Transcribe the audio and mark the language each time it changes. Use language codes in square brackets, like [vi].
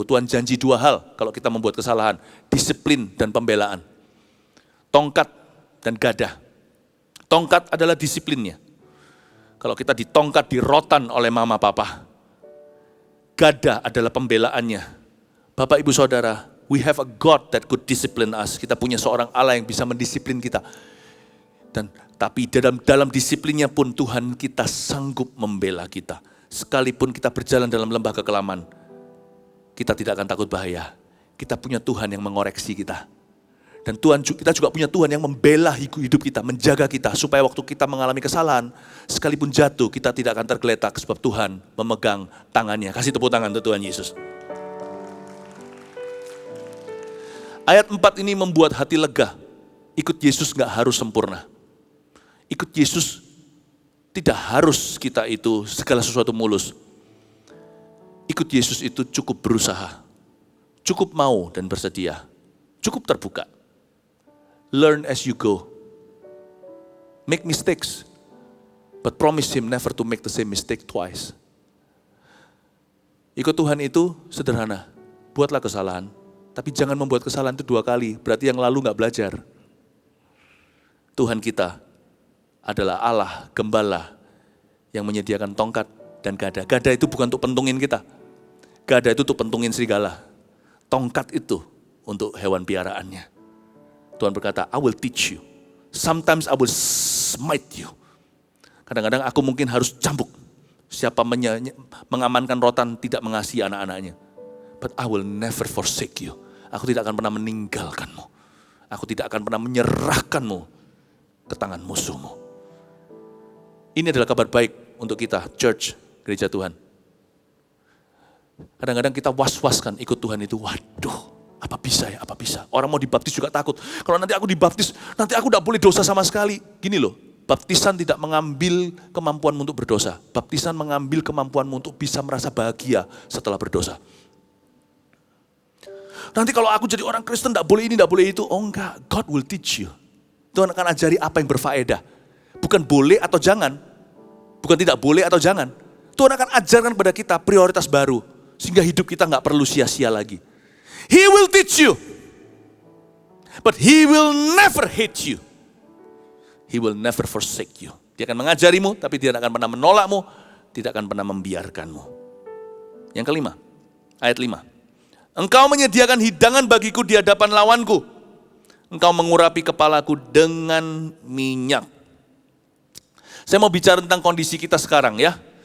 [id] Tuhan janji 2 hal kalau kita membuat kesalahan, disiplin dan pembelaan. Tongkat dan gada. Tongkat adalah disiplinnya. Kalau kita ditongkat, dirotan oleh mama papa. Gada adalah pembelaannya. Bapak ibu saudara, [en] we have a God that could discipline us. [id] Kita punya seorang Allah yang bisa mendisiplin kita. Tapi dalam disiplinnya pun Tuhan kita sanggup membela kita. Sekalipun kita berjalan dalam lembah kekelaman, kita tidak akan takut bahaya. Kita punya Tuhan yang mengoreksi kita. Dan kita juga punya Tuhan yang membela hidup kita, menjaga kita. Supaya waktu kita mengalami kesalahan, sekalipun jatuh kita tidak akan tergeletak. Sebab Tuhan memegang tangannya. Kasih tepuk tangan untuk Tuhan Yesus. Ayat 4 ini membuat hati lega. Ikut Yesus gak harus sempurna. Ikut Yesus tidak harus kita itu segala sesuatu mulus. Ikut Yesus itu cukup berusaha, cukup mau dan bersedia, cukup terbuka. [en] Learn as you go. Make mistakes, but promise Him never to make the same mistake twice. [id] Ikut Tuhan itu sederhana, buatlah kesalahan, tapi jangan membuat kesalahan itu 2 kali, berarti yang lalu gak belajar. Tuhan kita adalah Allah, gembala, yang menyediakan tongkat dan gada. Gada itu bukan untuk pentungin kita. Gada itu untuk pentungin serigala. Tongkat itu untuk hewan piaraannya. Tuhan berkata, [en] I will teach you. Sometimes I will smite you. [id] Kadang-kadang aku mungkin harus cambuk. Siapa mengamankan rotan tidak mengasihi anak-anaknya. [en] But I will never forsake you. [id] Aku tidak akan pernah meninggalkanmu. Aku tidak akan pernah menyerahkanmu ke tangan musuhmu. Ini adalah kabar baik untuk kita, church, gereja Tuhan. Kadang-kadang kita was-was kan ikut Tuhan itu, waduh, apa bisa ya, apa bisa. Orang mau dibaptis juga takut. Kalau nanti aku dibaptis, nanti aku tidak boleh dosa sama sekali. Gini loh, baptisan tidak mengambil kemampuanmu untuk berdosa. Baptisan mengambil kemampuanmu untuk bisa merasa bahagia setelah berdosa. Nanti kalau aku jadi orang Kristen, tidak boleh ini, tidak boleh itu. Oh enggak, [en] God will teach you. [id] Tuhan akan ajari apa yang berfaedah. Bukan boleh atau jangan. Bukan tidak boleh atau jangan. Tuhan akan ajarkan kepada kita prioritas baru. Sehingga hidup kita gak perlu sia-sia lagi. [en] He will teach you. But He will never hate you. He will never forsake you. [id] Dia akan mengajarimu, tapi dia akan pernah menolakmu. Tidak akan pernah membiarkanmu. Yang kelima, ayat 5. Engkau menyediakan hidangan bagiku di hadapan lawanku. Engkau mengurapi kepalaku dengan minyak. Saya mau bicara tentang kondisi kita sekarang ya.